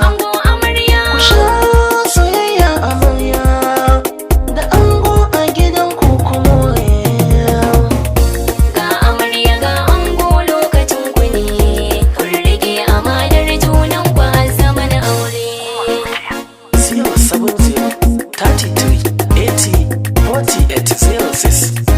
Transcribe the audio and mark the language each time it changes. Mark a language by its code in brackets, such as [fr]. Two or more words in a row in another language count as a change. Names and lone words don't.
[ha] Ango amarya. Ku sha soyayya amarya. Da ango a gidan ku ku more. Ga amarya ga ango lokacin ku ne. Kun rike amanar junan ku a zaman aure. [en] Zero seven zero thirty three eighty forty eight zero six.